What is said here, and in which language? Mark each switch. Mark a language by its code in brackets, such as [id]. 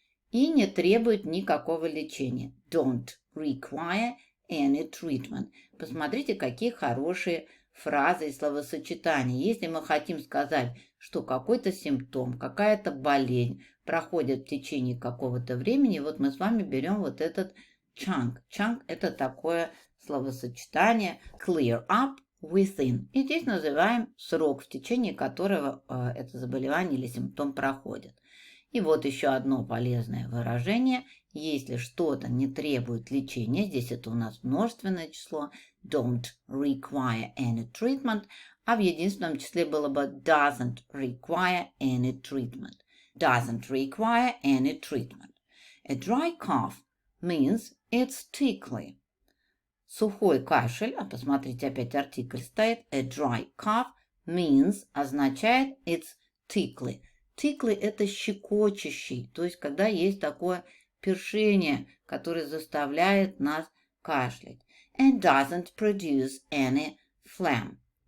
[ru] И не требует никакого лечения, [en] don't require any treatment. [ru] Посмотрите, какие хорошие фразы и словосочетания. Если мы хотим сказать, что какой-то симптом, какая-то болезнь проходит в течение какого-то времени, вот мы с вами берем вот этот chunk. Chunk – это такое словосочетание [en] clear up within. [ru] И здесь называем срок, в течение которого это заболевание или симптом проходит. И вот еще одно полезное выражение. Если что-то не требует лечения, здесь это у нас множественное число, [en] don't require any treatment, [ru] а в единственном числе было бы [en] doesn't require any treatment. Doesn't require any treatment. A dry cough means it's tickly. [ru] Сухой кашель, а посмотрите, опять артикль стоит, [en] a dry cough means [ru] означает [en] it's tickly. [ru] Tickly – это щекочущий, то есть когда есть такое першение, которое заставляет нас кашлять. [en] And doesn't produce any phlegm.